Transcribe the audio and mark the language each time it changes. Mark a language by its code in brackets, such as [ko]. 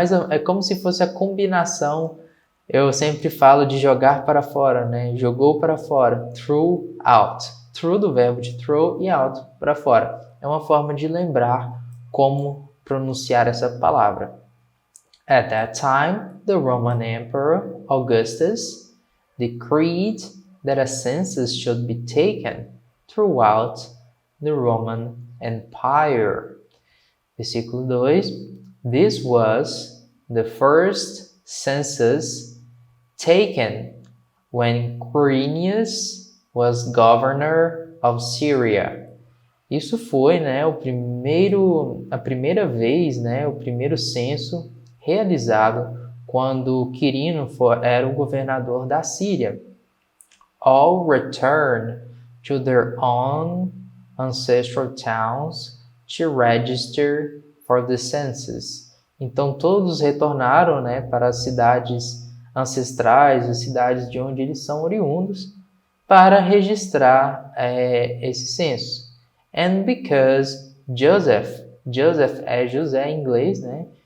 [pt] É como se fosse a combinação, eu sempre falo de jogar para fora, né? Jogou para fora, throughout. Through do verbo de throw e out, para fora. É uma forma de lembrar como pronunciar essa palavra. [en] At that time, the Roman Emperor Augustus decreed that a census should be taken throughout the Roman Empire. [pt] Versículo 2. [en] This was the first census taken when Quirinius was governor of Syria. [pt] Isso foi, né, a primeira vez, né, o primeiro censo realizado quando Quirino era o governador da Síria. [en] All returned to their own ancestral towns to register for the census. [pt] Então todos retornaram, né, para as cidades ancestrais, as cidades de onde eles são oriundos, para registrar esse censo. [en] And because [pt] Joseph é José em inglês, né?